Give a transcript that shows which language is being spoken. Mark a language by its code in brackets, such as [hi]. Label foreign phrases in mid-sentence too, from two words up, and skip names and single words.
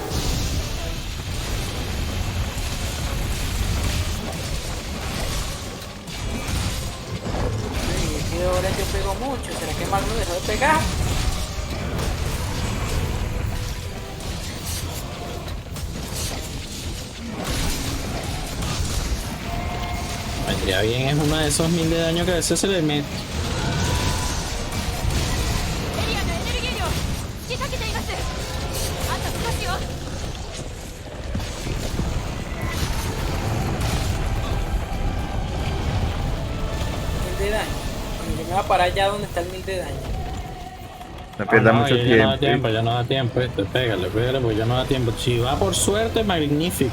[es] Sí, que ahora yo pego mucho. ¿Será que Magno dejó de pegar? Vendría bien, es uno de esos 1000 de daño que a veces se le mete. [ja] エリアのエネルギー量引き裂けています。あと少しよ。 [es] 1000 de daño. Bueno, yo me voy a parar allá donde está el 1000 de daño. No pierda mucho tiempo. Ya no da tiempo, pégale, porque ya no da tiempo. Si va por suerte, magnífico.